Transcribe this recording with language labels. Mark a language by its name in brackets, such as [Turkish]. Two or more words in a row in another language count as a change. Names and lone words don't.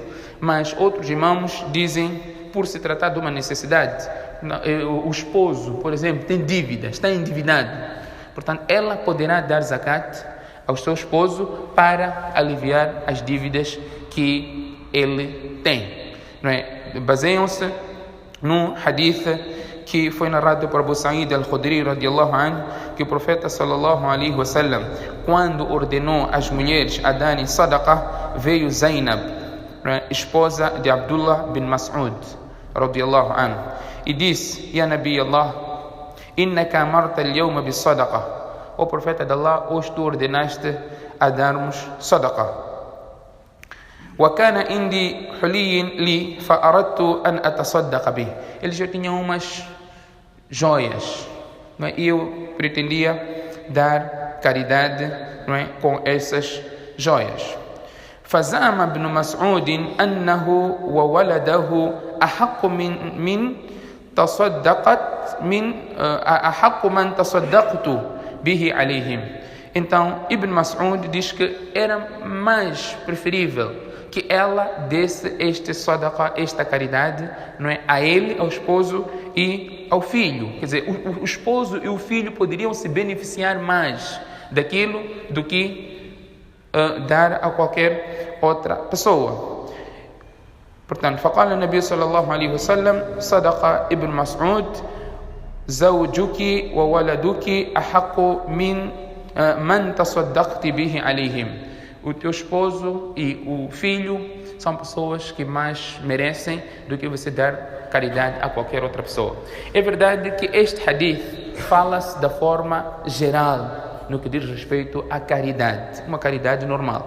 [Portuguese] Mas outros imãos dizem, por se tratar de uma necessidade, o esposo, por exemplo, tem dívida, está endividado. Portanto, ela poderá dar zakat ao seu esposo para aliviar as dívidas que ele tem. Baseiam-se num hadith que foi narrado por Abu Sa'id al-Khudri [Arabic] رضي الله عنه, [Portuguese] que o profeta [Arabic] صلى الله عليه وسلم, [Portuguese] quando ordenou as mulheres a darem sadaqah, veio Zainab, esposa de Abdullah bin Mas'ud [Arabic] رضي الله عنه, [Portuguese] e disse: [Arabic] يا نبي الله إنك أمرت اليوم بالصدقة. [Portuguese] O profeta de Allah, hoje tu ordenaste a darmos sadaqah. [Arabic] وكان عندي حلي لي فأردت أن أتصدق به. [Portuguese] Eles já tinham umas joias, e eu pretendia dar caridade, com essas joias. [Arabic] فزعم ابن مسعود أنه وولده أحق من تصدقت به عليهم. [Portuguese] Então, Ibn Mas'ud diz que era mais preferível que ela desse este sadaqa, esta caridade, não é, a ele, ao esposo e ao filho. Quer dizer, o esposo e o filho poderiam se beneficiar mais daquilo do que dar a qualquer outra pessoa. Portanto, [Arabic] فقال النبي صلى الله عليه وسلم صدق ابن مسعود زوجك وولدك أحق من تصدقت به عليهم. [Portuguese] O teu esposo e o filho são pessoas que mais merecem do que você dar caridade a qualquer outra pessoa. É verdade que este hadith fala-se da forma geral no que diz respeito à caridade, uma caridade normal.